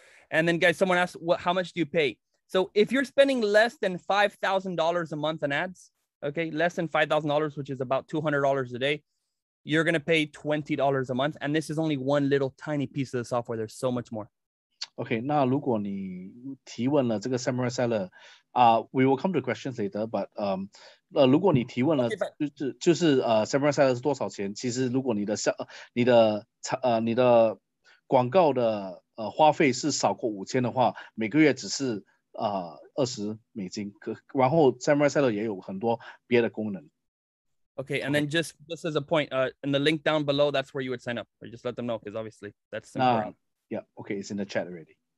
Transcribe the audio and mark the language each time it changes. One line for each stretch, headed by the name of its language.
English: And then, guys, someone asked, how much do you pay? So if you're spending less than $5,000 a month on ads, okay, less than $5,000, which is about $200 a day, you're going to pay $20 a month. And this is only one little tiny piece of the software. There's so much more.
Chinese: OK， 那如果你提问了这个 Samurai Seller，
English: we will come to questions later，
Chinese: but 如果你提问了，就是 Samurai Seller 是多少钱？其实如果你的广告的花费是少过5000的话，每个月只是$20，然后 Samurai Seller 也有很多别的功能。
English: Okay, and then just as a point, in the link down below, that's where you would sign up, or just let them know, because obviously that's important. Yeah, okay, it's in the chat already.